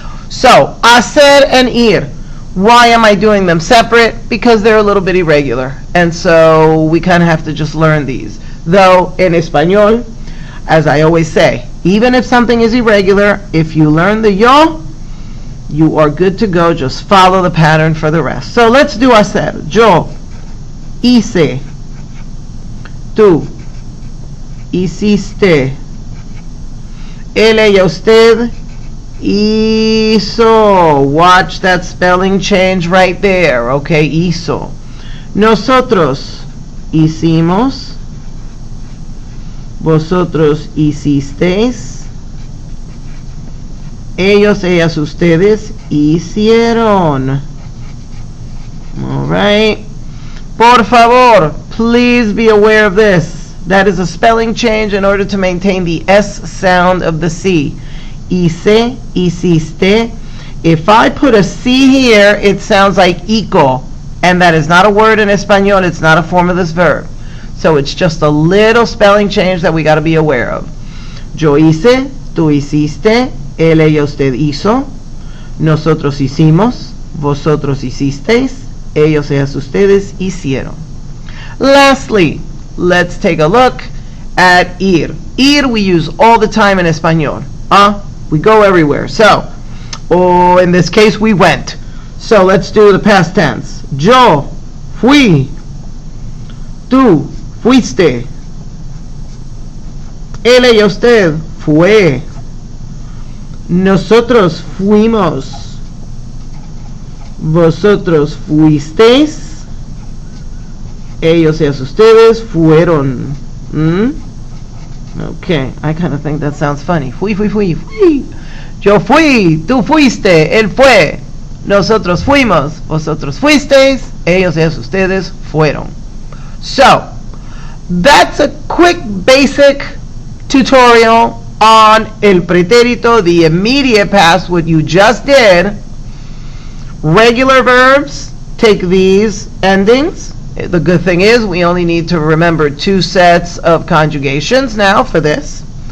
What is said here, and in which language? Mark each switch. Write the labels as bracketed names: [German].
[English] So, hacer and ir. Why am I doing them separate? Because they're a little bit irregular, and so we kind of have to just learn these. Though in español, as I always say, even if something is irregular, if you learn the yo, you are good to go. Just follow the pattern for the rest. So let's do hacer. [Spanish] Yo hice, tú hiciste, él y usted hizo. [English] Watch that spelling change right there. Okay, hizo. [Spanish] Nosotros hicimos, vosotros hicisteis, ellos, ellas, ustedes hicieron. [English] All right. [Spanish] Por favor, [English] please be aware of this. That is a spelling change in order to maintain the S sound of the C. [Spanish] Hice, hiciste. [English] If I put a C here, it sounds like ico, and that is not a word in Espanol. It's not a form of this verb. So it's just a little spelling change that we got to be aware of. [Spanish] Yo hice, tú hiciste, él y usted hizo, nosotros hicimos, vosotros hicisteis, ellos y ustedes hicieron. [English] Lastly, let's take a look at ir. Ir we use all the time in Espanol. We go everywhere. So, in this case we went. So let's do the past tense. [Spanish] Yo fui, tú fuiste, él y usted fue, nosotros fuimos, vosotros fuisteis, Ellos, ellas, ustedes fueron. [English] Okay, I kind of think that sounds funny. [Spanish] Fui. Yo fui, tú fuiste, él fue. Nosotros fuimos, vosotros fuisteis, ellos, ellas, ustedes fueron. [English] So, that's a quick basic tutorial on el pretérito, the immediate past, what you just did. Regular verbs take these endings. The good thing is we only need to remember 2 sets of conjugations now for this.